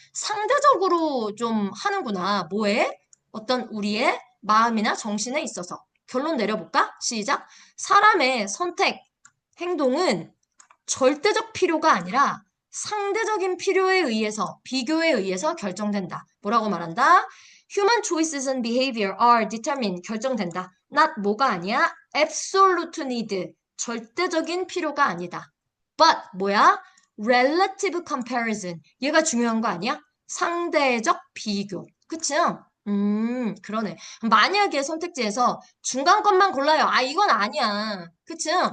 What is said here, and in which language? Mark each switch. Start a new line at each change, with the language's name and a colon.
Korean: 상대적으로 좀 하는구나. 뭐에? 어떤 우리의 마음이나 정신에 있어서. 결론 내려볼까? 시작. 사람의 선택, 행동은 절대적 필요가 아니라 상대적인 필요에 의해서, 비교에 의해서 결정된다. 뭐라고 말한다?
English: Human choices and behavior are determined.
Korean: 결정된다. not 뭐가 아니야?
English: absolute need.
Korean: 절대적인 필요가 아니다. but 뭐야?
English: relative comparison.
Korean: 얘가 중요한 거 아니야? 상대적 비교. 그치? 그러네. 만약에 선택지에서 중간 것만 골라요. 이건 아니야. 그치?